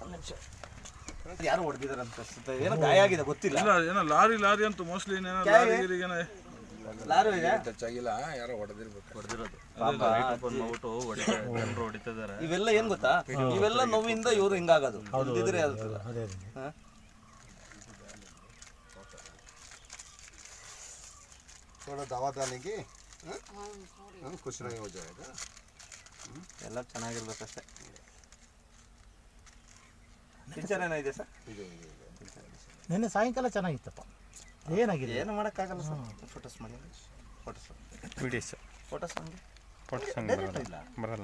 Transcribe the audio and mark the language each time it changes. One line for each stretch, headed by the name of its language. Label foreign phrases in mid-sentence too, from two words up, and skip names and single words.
Kannada: ಯಾರು ಹೊಡೆದಿದ್ದಾರೆ ಅಂತ ಅನ್ಸುತ್ತೆ, ಏನೋ ಗಾಯ ಆಗಿದೆ ಗೊತ್ತಿಲ್ಲ. ಇಲ್ಲ ಏನೋ ಲಾರಿ ಅಂತೂ ಮೋಸ್ಟ್ಲಿ ಏನೋ ಲಾರಿ ಲಾರಿ ಇದೆ ಟಚ್ಚಾಗಿಲ್ಲ, ಯಾರೋ ಹೊಡೆದಿರೋದು. ಇವೆಲ್ಲ ಏನ್ ಗೊತ್ತಾ, ಇವೆಲ್ಲ ನೋವಿಂದ ಇವರು ಹಿಂಗಾಗೋದು. ಇಲ್ದಿದ್ರೆ
Hindi: थोड़ा दवा डालने की कुछ नहीं हो जाएगा.
Kannada: ಎಲ್ಲ ಚೆನ್ನಾಗಿರ್ಬೇಕಷ್ಟೇ. ಪಿಕ್ಚರ್ ಏನಾಗಿದೆ ಸರ್? ನಿನ್ನೆ ಸಾಯಂಕಾಲ ಚೆನ್ನಾಗಿತ್ತಪ್ಪ, ಏನಾಗಿದೆ ಏನು ಮಾಡೋಕ್ಕಾಗಲ್ಲ ಸರ್. ಫೋಟೋಸ್ ಮಾಡಿ ಫೋಟೋಸ್ ವಿಡಿಯೋಸ್ ಫೋಟೋಸ್ ಹಂಗೆ ಫೋಟೋಸ್ ಹಂಗೆ ಬರಲ್ಲ.